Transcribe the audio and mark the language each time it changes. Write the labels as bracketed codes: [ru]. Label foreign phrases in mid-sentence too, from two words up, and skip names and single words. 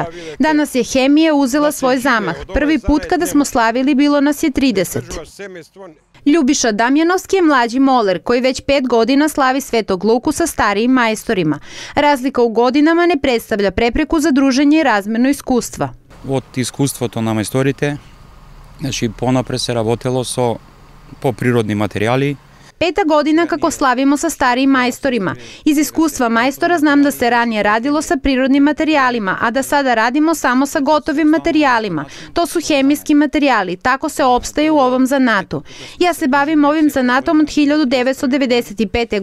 [sr] Danas je hemija uzela svoj zamah. Prvi put kada smo slavili bilo nas je 30. Ljubiša Damjanovski je mlađi moler koji već 5 godina slavi Svetog Luku sa starijim majstorima. Razlika u godinama ne predstavlja prepreku za druženje i razmenu iskustva. [mk] Od iskuството на мајсторите, значи понапред се работело по природни материјали. [sr] 5. godina kako slavimo sa starijim majstorima. Iz iskustva majstora znam da se ranije radilo sa prirodnim materijalima, a da sada radimo samo sa gotovim materijalima. To su hemijski materijali, tako se opstaje u ovom zanatu. Ja se bavim ovim zanatom od 1995.